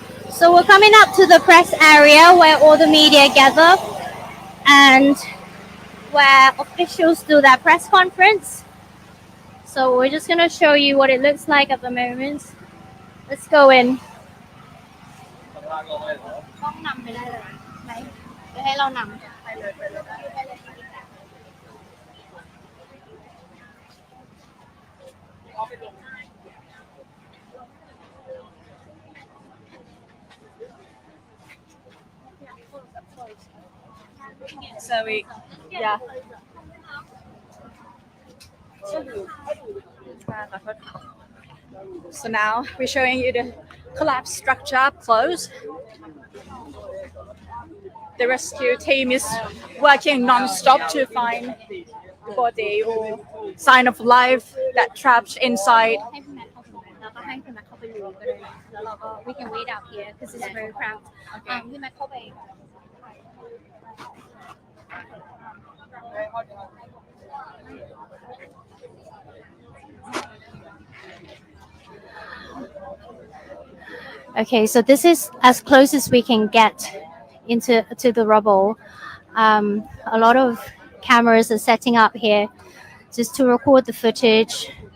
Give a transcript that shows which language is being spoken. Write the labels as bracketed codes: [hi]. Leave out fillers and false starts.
[en] So we're coming up to the press area where all the media gather and where officials do their press conference. So we're just going to show you what it looks like at the moment. Let's go in. [th] กล้องนำไปได้เลยไหมเดี๋ยวให้เรานำไปเลย [en] So So now we're showing you the collapsed structure up close. The rescue team is working non-stop to find the body or sign of life that trapped inside. [th] ให้พี่แมทเข้าไปแล้วก็ให้พี่แมทเข้าไปดูก็ได้แล้วเราก็ [en] we can wait out here because it's very crowded [th] พี่แมทเข้าไป [en] Okay, so this is as close as we can get to the rubble. A lot of cameras are setting up here just to record the footage.